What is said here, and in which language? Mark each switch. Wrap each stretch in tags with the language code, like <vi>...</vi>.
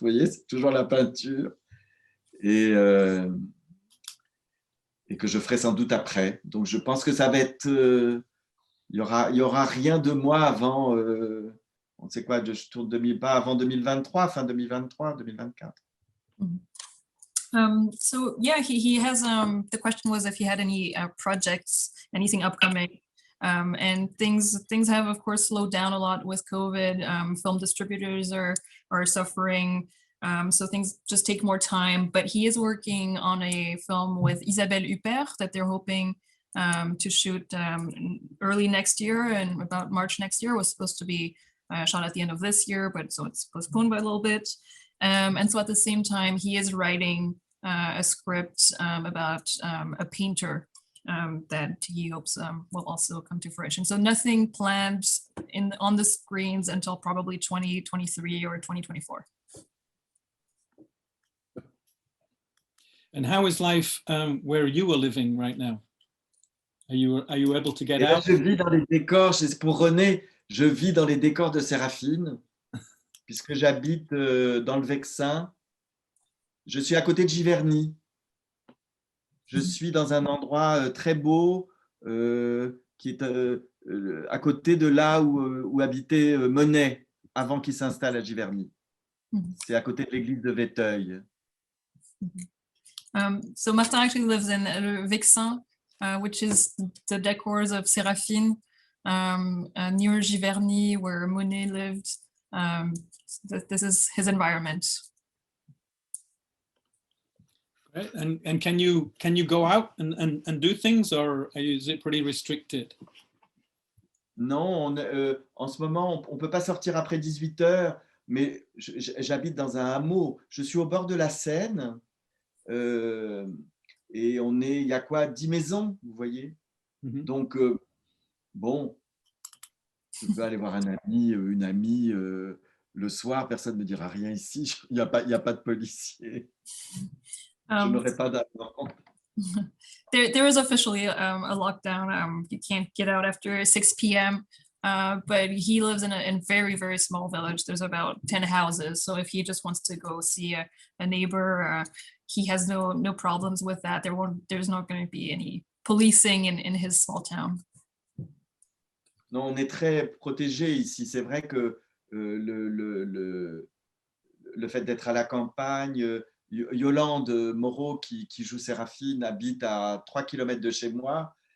<fr>Vous voyez, c'est toujours la peinture. Et que je ferai sans doute après. Donc je pense que ça va être... il y aura rien de moi avant... on sait quoi, je tourne pas avant 2023, fin 2023, 2024.</fr> <en>So yeah, he has the question was if he had any projects, anything upcoming, and things have of course slowed down a lot with COVID. Film distributors are suffering, so things just take more time. But he is working on a film with Isabelle Huppert that they're hoping to shoot early next year, and about March next year. Was supposed to be shot at the end of this year, but so it's postponed by a little bit. And so at the same time, he is writing a script about a painter that he hopes will also come to fruition. So nothing planned on the screens until probably 2023 or 2024. And how is life where you are living right now? Are you able to get out?</en> <fr>Je vis dans les décors, pour René, je vis dans les décors de Séraphine, puisque j'habite dans le Vexin. Je suis à côté de Giverny. Je suis dans un endroit très beau qui est à côté de là où habitait Monet avant qu'il s'installe à Giverny. C'est à côté de l'église de Véteuil.</fr> <en>So Martin actually lives in Vexin, which is the decors of Séraphine, near Giverny, where Monet lived. This is his environment. Right. And can you go out and do things, or is it pretty restricted?</en> <fr>Non, en ce moment, on ne peut pas sortir après 18 heures, mais j'habite dans un hameau. Je suis au bord de la Seine et il y a quoi, 10 maisons, vous voyez. Donc, bon, je peux aller voir un ami, une amie le soir, personne ne me dira rien ici, il n'y a pas de policier. Je n'aurai pas d'amende.</fr> <en>There is officially a lockdown. You can't get out after 6 p.m. But he lives in a very, very small village. There's about 10 houses. So if he just wants to go see a neighbor, he has no problems with that. There's not going to be any policing in his small town.</en> <fr>Non, on est très protégé ici. C'est vrai que le fait d'être à la campagne, Yolande Moreau, qui joue Séraphine, habite à 3 km de chez moi.</fr>